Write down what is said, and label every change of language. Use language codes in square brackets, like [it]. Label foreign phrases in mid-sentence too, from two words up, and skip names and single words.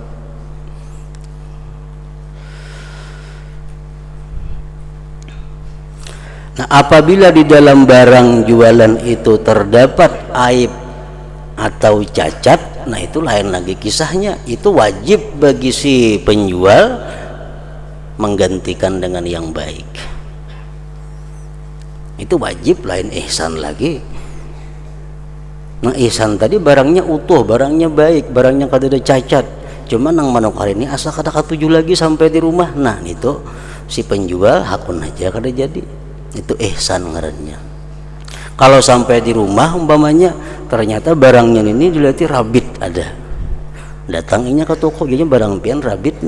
[id] Nah, apabila di dalam barang jualan itu terdapat aib atau cacat, nah itu lain lagi kisahnya. Itu wajib bagi si penjual menggantikan dengan yang baik. Itu wajib, lain ihsan lagi. Nah, ihsan tadi barangnya utuh, barangnya baik, barangnya kada ada cacat. [bjn] Cuma nang manukar ini asa kada katuju lagi sampai di rumah. Nah, itu si penjual hakun aja kada jadi. Itu ihsan ngarannya. Kalau sampai di rumah umpamanya ternyata barangnya ini dilihat rabit ada, datanginya ke toko jadi barang pian rabit.